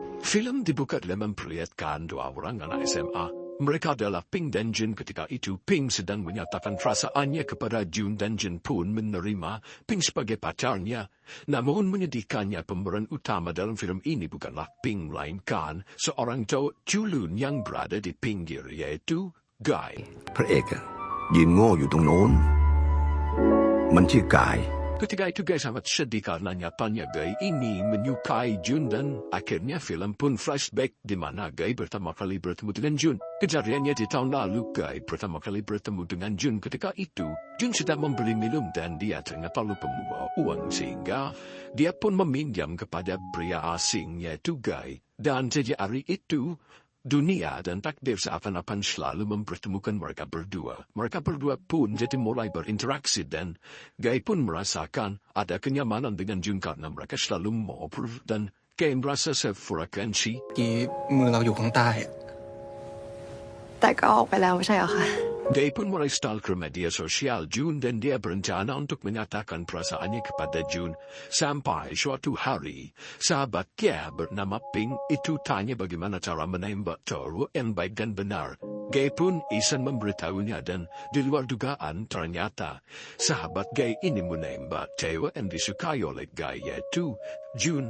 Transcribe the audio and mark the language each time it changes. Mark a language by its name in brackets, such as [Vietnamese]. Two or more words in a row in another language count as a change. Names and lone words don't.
[Indonesian] Film dibuka dengan memperlihatkan dua orang anak SMA. Mereka adalah Ping dan Jun. Ketika itu Ping sedang menyatakan perasaannya kepada Jun dan Jun pun menerima Ping sebagai pacarnya. Namun menyedihkannya pemeran utama dalam film ini bukanlah Ping melainkan seorang cowok culun yang berada di pinggir yaitu Guy. [Thai] พระเอกอะยืนโง่อยู่ตรงโน้นมันชื่อกาย [Indonesian] Ketika itu Guy sangat sedih karena nyatanya Guy ini menyukai Jun dan akhirnya film pun flashback di mana Guy pertama kali bertemu dengan Jun. Kejadiannya di tahun lalu Guy pertama kali bertemu dengan Jun. Ketika itu Jun sedang membeli minum dan dia ternyata lupa membawa uang sehingga dia pun meminjam kepada pria asing yaitu Guy. Dan sejak hari itu dunia dan takdir seakan-akan selalu mempertemukan mereka berdua. Mereka berdua pun jadi mulai berinteraksi dan Guy pun merasakan ada kenyamanan dengan Jun karena mereka selalu ngobrol dan Guy merasa sefrekuensi. [Thai] มือเราอยู่ข้างใต้ แต่ก็ออกไปแล้วไม่ใช่เหรอคะ [Indonesian] Guy pun mulai stalker media sosial Jun dan dia berencana untuk menyatakan perasaannya kepada Jun. Sampai suatu hari, sahabatnya bernama Ping itu tanya bagaimana cara menembak cowok yang baik dan benar. Guy pun iseng memberitahunya dan di luar dugaan ternyata sahabat Guy ini menembak cewek yang disukai oleh Guy yaitu Jun.